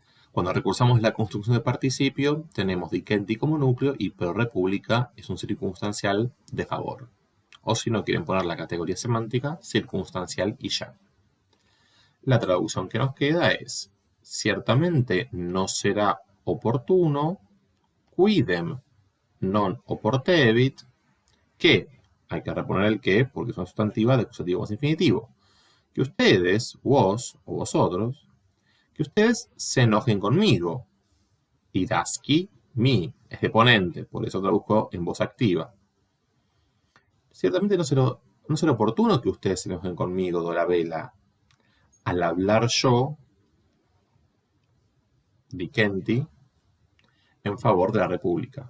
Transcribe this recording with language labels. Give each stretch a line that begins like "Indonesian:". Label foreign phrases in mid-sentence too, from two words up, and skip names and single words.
Spanish: Cuando recursamos la construcción de participio, tenemos dicenti como núcleo y
Latin: pro república
Spanish: es un circunstancial de favor. O si no quieren poner la categoría semántica, circunstancial y ya. La traducción que nos queda es: ciertamente no será oportuno,
Latin: quidem non oportebit,
Spanish: que, hay que reponer el que porque es una sustantiva de acusativo más infinitivo, que ustedes, vos o vosotros, que ustedes se enojen conmigo. Idaski, mi, es de ponente, por eso traduzco en voz activa. Ciertamente no será oportuno que ustedes se enojen conmigo, Dolabella, al hablar yo, dicenti, en favor de la República.